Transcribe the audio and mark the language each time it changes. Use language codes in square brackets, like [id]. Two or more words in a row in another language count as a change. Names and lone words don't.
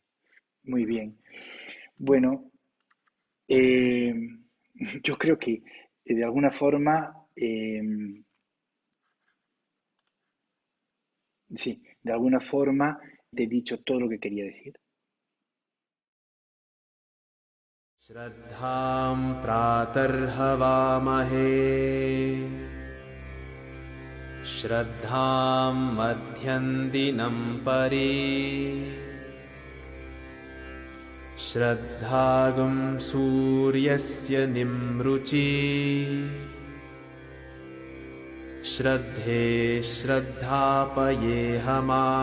[es] Muy bien. Bueno, yo creo que de alguna forma, sí, de alguna forma te he dicho todo lo que quería decir. [sa] श्रद्धां प्रातर्हवामहे श्रद्धां मध्यंदिनं परि श्रद्धां सूर्यस्य निम्रुचि श्रद्धे श्रद्धापयेह नः